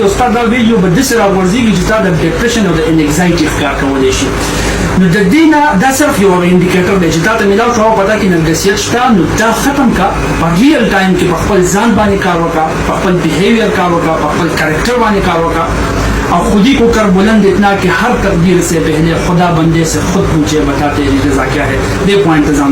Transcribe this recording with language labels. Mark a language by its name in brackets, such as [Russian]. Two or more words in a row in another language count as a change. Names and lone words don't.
[Pashto] او ستا دا ویډیو به داسې راغورځېږي چې تا د ډپریشن او د انګزایټي ښکار کولی شي نو د دې نه دا صرف یو انډیکیټر دی چې تا ته میلاو شو په تا کې نرګسیت شته نو دا ختم کا په [English] real time [Pashto] کې په خپل ځان باندې کار وکړه په خپل بیهیویر کار وکړه په خپل کریکټر باندې کار وکړه [Urdu] اور خودی کو کر بلند اتنا کہ ہر تقدیر سے پہلے خدا بندے سے خود پوچھے بتاتے رضا کیا ہے [English] the point